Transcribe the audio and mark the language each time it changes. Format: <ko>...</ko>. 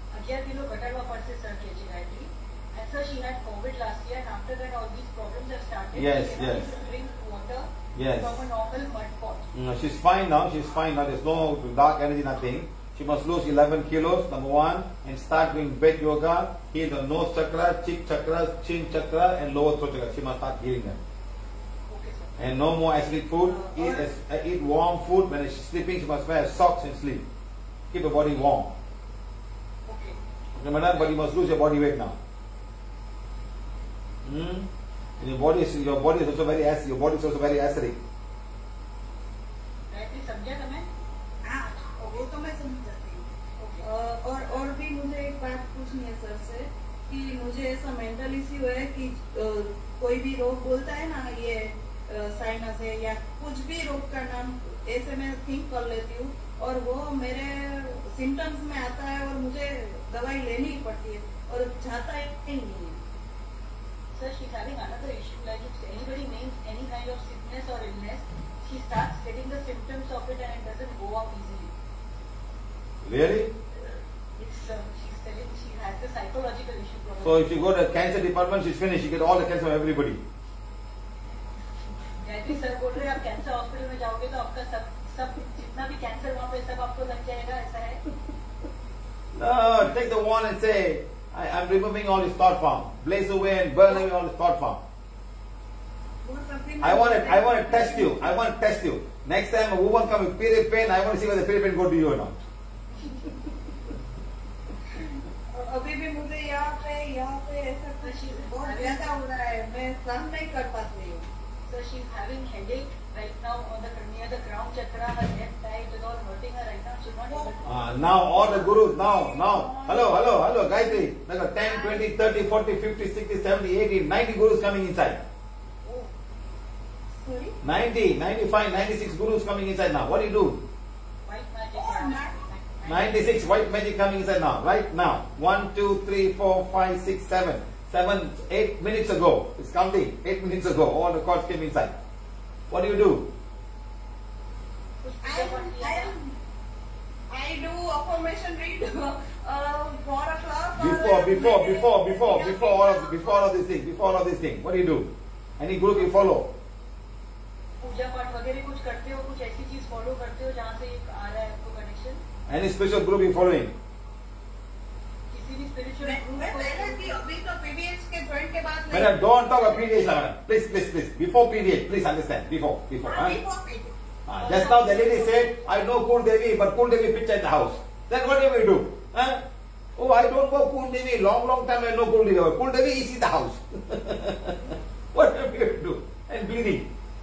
<hi>11 kilo घटा हुआ पड़से sir KG Gayatri.</hi> <en>And sir, she had COVID last year, and after that all these problems have started. Yes, she yes. had to drink water Yes. from a normal mud pot. She's fine now. She's fine now. There's no dark energy, nothing. She must lose 11 kilos, number 1, and start doing bed yoga. Heal the nose chakra, cheek chakra, chin chakra, and lower throat chakra. She must start healing them. Okay sir. And no more acidic food. Eat warm food. When she's sleeping, she must wear socks and sleep. Keep her body warm. Okay. Okay, madam, but you must lose your body weight now. And your body is also very acidic. Your body is also very acidic.</en> <hi>Gayatri समझा तुम्हें? हाँ, वो तो मैं समझ जाती हूँ. और भी मुझे एक बात पूछनी है सर से कि मुझे ऐसा मेंटल इश्यू है कि कोई भी रोग बोलता है ना, ये साइनस है या कुछ भी रोग का नाम ऐसे मैं थिंक कर लेती हूँ और वो मेरे सिम्टम्स में आता है और मुझे दवाई लेनी ही पड़ती है और जाता ही नहीं है.</hi> <en>Sir, she's having another issue. Like if anybody names any kind of sickness or illness, she starts getting the symptoms of it and it doesn't go up easily. Really? She's telling she has the psychological issue. Probably. So if you go to the cancer department, she's finished. You get all the cancer from everybody.</en> <hi>Gayatri sir बोल रहे हैं आप cancer hospital में जाओगे तो आपका सब जितना भी कैंसर वहाँ पे सब आपको लग जाएगा, ऐसा है?</hi> <en>No, take the wand and say, I'm removing all this thought form. Blaze away and burn away all this thought form. I want to test you. I want to test you. Next time a woman comes with period pain, I want to see whether the period pain go to you or not.</en> <hi>अभी भी मुझे यहाँ पे ऐसा कुछ बहुत ज्यादा हो रहा है. मैं सहन नहीं कर पाती हूँ.</hi> <en>So she's having headache right now on near the crown chakra. Her left side is all hurting her right now. She's not able to. Now all the gurus, now. Hello, Gayatri. There are 10, 20, 30, 40, 50, 60, 70, 80, 90 gurus coming inside. Oh. Sorry? 90, 95, 96 gurus coming inside now. What do you do? White magic. Oh, 96 white magic coming inside now. Right now. 1, 2, 3, 4, 5, 6, 7. 8 minutes ago. It's counting. 8 minutes ago. All the cards came inside. What do you do? I do affirmation read 4 o'clock. Before all of these things. What do you do? Any group you follow?</en> <hi>पूजा पाठ वगैरह कुछ करते हो, कुछ ऐसी चीज follow करते हो जहाँ से आ रहा है आपको connection?</hi> <en>Any spiritual group you following?</en> <hi>किसी भी spiritual group मैं पहले थी, अभी तो PDH के join के बाद</hi> <en>Madam, don't talk about PDH now, madam. Please. Before PDH, please understand. Before. Just now the lady said, I know Kul Devi, but Kul Devi picture in the house. Then what do we do? Huh? Oh, I don't know Kul Devi. Long time I know Kul Devi. Kul Devi is in the house. What do we do? And bleeding.</en>